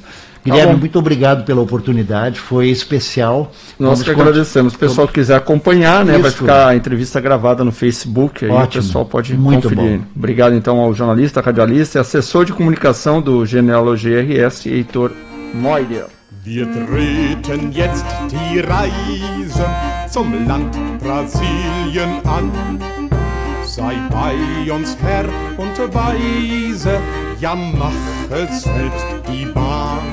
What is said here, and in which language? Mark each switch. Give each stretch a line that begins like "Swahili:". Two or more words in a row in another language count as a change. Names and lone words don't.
Portuguese: Guilherme, muito obrigado pela oportunidade, foi especial. Nós que agradecemos. Se o pessoal quiser acompanhar, né, vai ficar a entrevista gravada no Facebook, aí o pessoal pode conferir. Obrigado, então, ao jornalista, radialista e assessor de comunicação do Genealogia RS, Heitor Moider.
German: Wir treten jetzt die Reise zum Land Brasilien an. Sei bei uns Herr und Weise, ja mache selbst die Bahn.